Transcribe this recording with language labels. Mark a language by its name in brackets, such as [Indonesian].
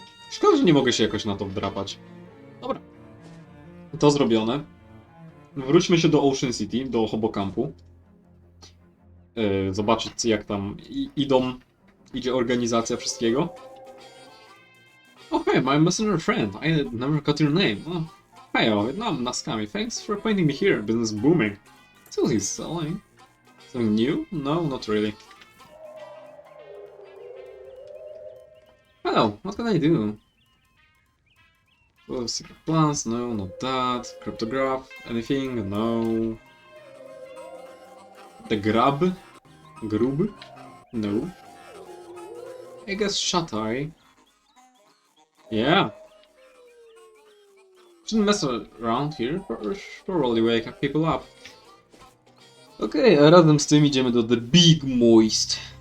[Polish] Szkoda, że nie mogę się jakoś na to wdrapać. Dobra. To zrobione. Wróćmy się do Ocean City, do Hobocampu. Zobaczyć jak tam idzie organizacja wszystkiego. [English] Oh hey, my messenger friend, I never got your name. Oh, hey, Vietnam, Naskami, thanks for pointing me here, business booming. So he's selling. Something new? No, not really. Hello, what can I do? Well, secret plans? No, not that. Cryptograph? Anything? No. The grub? Grub? No. I guess shut eye. Yeah. Shouldn't mess around here, probably wake people up. [Polish] Okej, a razem z tym idziemy do The Big Moist.